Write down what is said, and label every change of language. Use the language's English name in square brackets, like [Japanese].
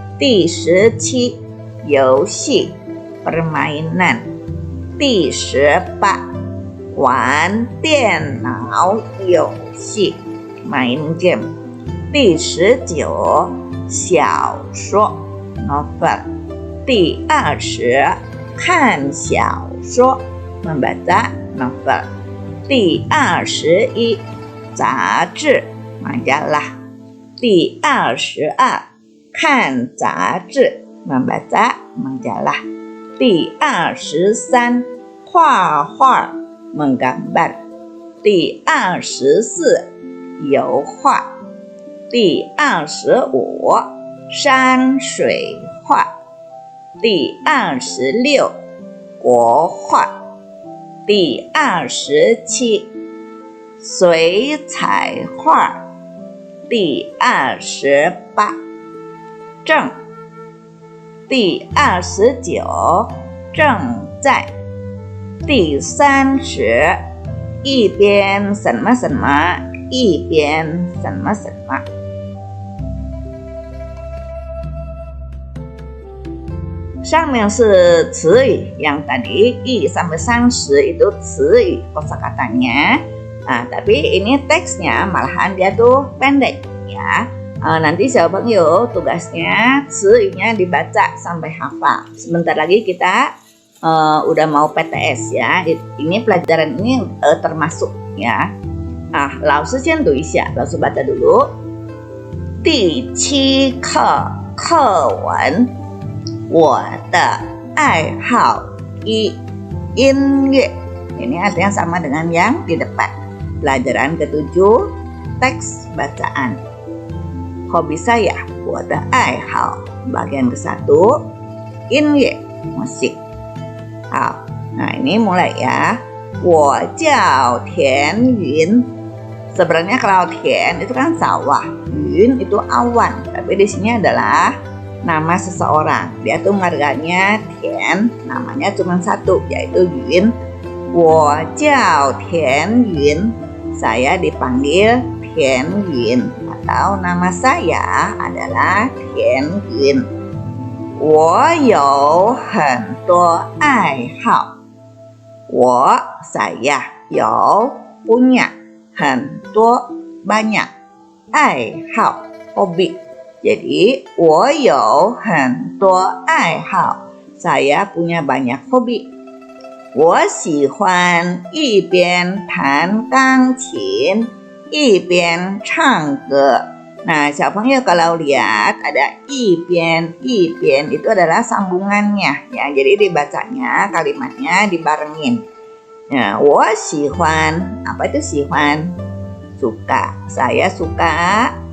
[Chinese] 第17 游戏 permainan。第18 玩电脑游戏 main game。第19 小说 novel。第20 看小说 [Indonesian] membaca novel。 [Chinese] 第21 杂志 majalah。第22 看杂志 [Indonesian] membaca majalah。 [Chinese] 第23 画画 menggambar。第24 油画。第25 山水画。第26 国画。第27 水彩画。第28 正。第29 正在。第30 一边什么什么一边什么什么。上面是词语 [Indonesian] yang tadi 1 sampai 30 itu 词语 kosakatanya. Tapi ini teksnya malahan dia tuh pendek ya. Nanti Xiaopengyou tugasnya 词语nya dibaca sampai hafal. Sebentar lagi kita udah mau PTS ya. Ini pelajaran ini termasuk ya. [Chinese] 老师先读一下，老师 [Indonesian] baca dulu. [Chinese] 第7课课文，我的爱好1 音乐。 [Indonesian] Ini artinya sama dengan yang di depan. Pelajaran ke-7 teks bacaan. Hobi saya, [Chinese] 我的爱好 [Indonesian] bagian ke-1 音乐 musik. 好， nah ini mulai ya. [Chinese] 我叫田云。 [Indonesian] Sebenarnya kalau Tian itu kan sawah, Yun itu awan, tapi di sini adalah nama seseorang. Dia tuh marganya Tian, namanya cuma satu, yaitu Yun. [Chinese] 我叫田云, [Indonesian] saya dipanggil Tian Yun, atau nama saya adalah Tian Yun. 我有很多爱好，我 saya 有 punya 很多 banyak 爱好 hobi. Jadi [Chinese] 我有很多爱好 [Indonesian] saya punya banyak hobi. [Chinese] 我喜欢一边弹钢琴一边唱歌. [Indonesian] Nah, Xiaopengyou kalau lihat ada 一边 itu adalah sambungannya ya. Jadi dibacanya kalimatnya dibarengin. Nah, [Chinese] 我喜欢 [Indonesian] apa itu 喜欢 suka, saya suka.